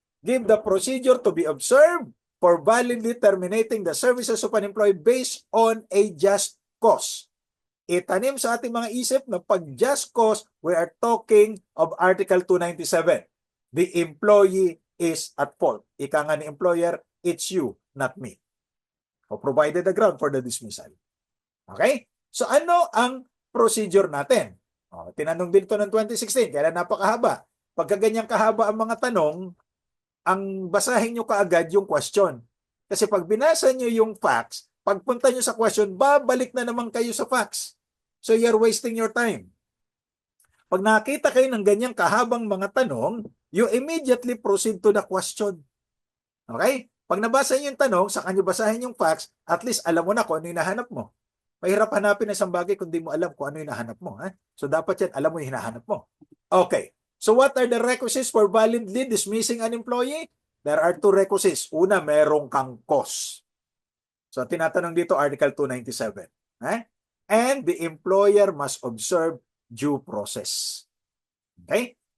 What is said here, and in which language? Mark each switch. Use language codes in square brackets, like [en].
[en] Give the procedure to be observed for validly terminating the services of an employee based on a just cause. [tl] Itanim sa ating mga isip na pag just cause, we are talking of Article 297. [en] The employee is at fault. Ika nga ni employer, it's you, not me. Provided the ground for the dismissal. Okay? [tl] So ano ang procedure natin? Tinanong din ito ng 2016, kaya napakahaba. Pagka ganyang kahaba ang mga tanong, ang basahin nyo kaagad yung question. Kasi pag binasa nyo yung facts, pagpunta nyo sa question, babalik na naman kayo sa facts. [en] So you're wasting your time. [tl] Pag nakita kayo ng ganyang kahabang mga tanong, [en] you immediately proceed to the question. [tl] Okay? Pag nabasa nyo yung tanong, saka nyo basahin yung facts, at least alam mo na kung ano yung nahanap mo. Mahirap hanapin ng isang bagay kung di mo alam kung ano yung hinahanap mo. So dapat yan, alam mo yung hinahanap mo. Okay. [en] So what are the requisites for validly dismissing an employee? There are two requisites. [tl] Una, merong kang cause. So tinatanong dito, [en] Article 297. And the employer must observe due process. Okay?